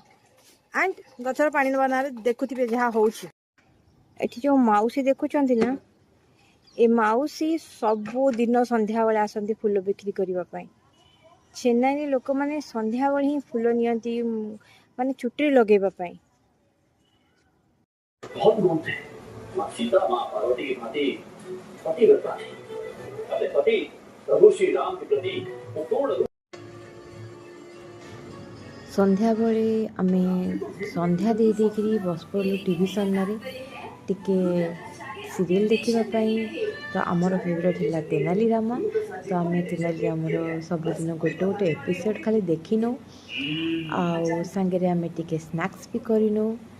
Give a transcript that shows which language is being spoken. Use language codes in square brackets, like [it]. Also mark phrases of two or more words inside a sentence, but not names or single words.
[or] ଆଣ୍ଡ ଗଛରେ ପାଣି ଦେବା ନାଁରେ ଦେଖୁଥିବେ ଯାହା ହେଉଛି। ଏଠି ଯେଉଁ ମାଉସୀ ଦେଖୁଛନ୍ତି ନା, ଏ ମାଉସୀ ସବୁଦିନ ସନ୍ଧ୍ୟାବେଳେ ଆସନ୍ତି ଫୁଲ ବିକ୍ରି କରିବା ପାଇଁ। ଚେନ୍ନାଇରେ ଲୋକମାନେ ସନ୍ଧ୍ୟାବେଳେ ହିଁ ଫୁଲ ନିଅନ୍ତି, ମାନେ ଚୁଟିରେ ଲଗେଇବା ପାଇଁ। [hi] बहुत घूमते हैं। माँ सीता माँ पार्वती की भांति पति व्रता थी। अपने पति प्रभु श्री राम के प्रति वो पूर्ण [or] ସନ୍ଧ୍ୟାବେଳେ ଆମେ ସନ୍ଧ୍ୟା ଦେଇ ଦେଇକିରି ବସି ପଡ଼ିଲୁ ଟିଭି ସାମ୍ନାରେ ଟିକେ ସିରିଏଲ୍ ଦେଖିବା ପାଇଁ। ତ ଆମର ଫେଭରେଟ୍ ହେଲା ତେନାଲି ରାମା। ତ ଆମେ ତେନାଲି ରାମର ସବୁଦିନ ଗୋଟେ ଗୋଟେ ଏପିସୋଡ଼ ଖାଲି ଦେଖିନଉ, ଆଉ ସାଙ୍ଗରେ ଆମେ ଟିକେ ସ୍ନାକ୍ସ ବି କରିନଉ।